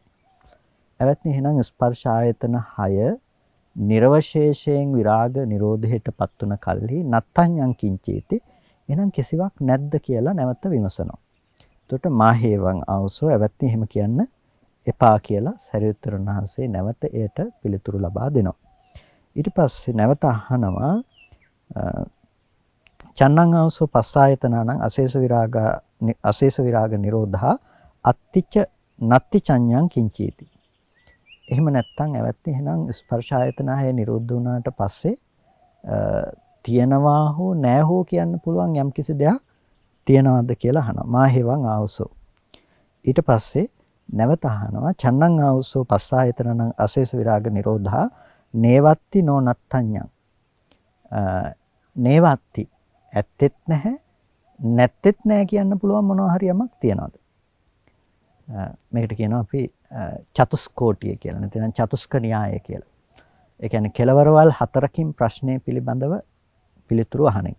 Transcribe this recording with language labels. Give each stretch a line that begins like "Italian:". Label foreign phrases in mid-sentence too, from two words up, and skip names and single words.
Sinhala: ඇවත්නි එහෙනම් ස්පර්ශ ආයතන 6 නිර්වශේෂයෙන් විරාග නිරෝධයටපත් වුණ කල්හි
Pali: නත්ථඤ්ඤං කිංචීති,
Sinhala: එහෙනම් කිසිවක් නැද්ද කියලා නැවත විමසනවා. එතකොට
Pali: මාහේවං ආවසෝ,
Sinhala: ඇවත්නි එහෙම කියන්න එපා කියලා සරියුත් තෙරුන් වහන්සේ නැවත එයට පිළිතුරු ලබා දෙනවා. ඊට පස්සේ නැවත අහනවා
Pali: චන්නං ආවසෝ පස්සායතනානං අශේෂ විරාග නිරෝධා අත්තිච නත්ති චඤ්ඤං කිංචීති.
Sinhala: එහෙම නැත්නම් ඇවත්නි එහෙනම් ස්පර්ශ ආයතන 6 නිරෝධ වුණාට පස්සේ තියනවා හෝ නැහැ හෝ කියන්න පුළුවන් යම් කිසි දෙයක් තියනවාද කියලා අහනවා.
Pali: මාහේවං ආවසෝ.
Sinhala: ඊට පස්සේ නැවත අහනවා
Pali: චන්නං ආවසෝ පස්සායතනං අශේෂ විරාග නිරෝධා නේවත්ති නෝ නත්තඤ්ඤං.
Sinhala: නේවත්ති ඇත්තෙත් නැහැ, නැත්තෙත් නැහැ කියන්න පුළුවන් මොනවා හරි යමක් තියනවාද? මේකට කියනවා අපි චතුස්කෝටිය කියලා. නැත්නම් චතුස්ක න්‍යාය කියලා. ඒ කියන්නේ කෙලවරවල් 4කින් ප්‍රශ්නේ පිළිබඳව පිළිතුරු අහන එක.